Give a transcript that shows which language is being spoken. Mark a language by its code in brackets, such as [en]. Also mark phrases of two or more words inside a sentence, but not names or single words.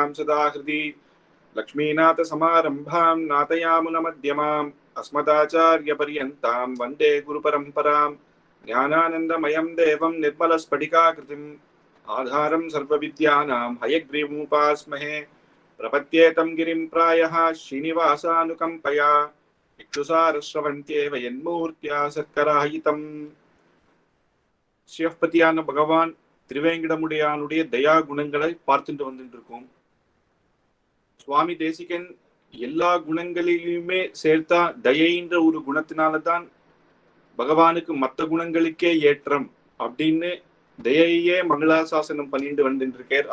[sa] सदा हृदि लक्ष्मीनाथसमारम्भां नाथयामुनमध्यमाम् अस्मदाचार्यपर्यन्तां वन्दे गुरुपरम्परां ज्ञानानन्दमयं देवं निर्मलस्फटिकाकृतिम् आधारं सर्वविद्यानां हयग्रीवमुपास्महे प्रपद्येतं गिरिं प्रायः श्रीनिवासानुकम्पया इक्षुसारस्रवन्त्येव यन्मूर्त्या சர்க்கராயிதம். [ta] சிவபதியான பகவான் திருவேங்கடமுடையானுடைய தயா குணங்களை பார்த்துட்டு வந்துட்டு இருக்கோம். சுவாமி தேசிகன் எல்லா குணங்களிலுமே சேர்த்தா தயைன்ற ஒரு குணத்தினாலதான் பகவானுக்கு மற்ற குணங்களுக்கே ஏற்றம் அப்படின்னு தயையே மங்களாசாசனம் பண்ணிட்டு வந்துட்டு இருக்கார்.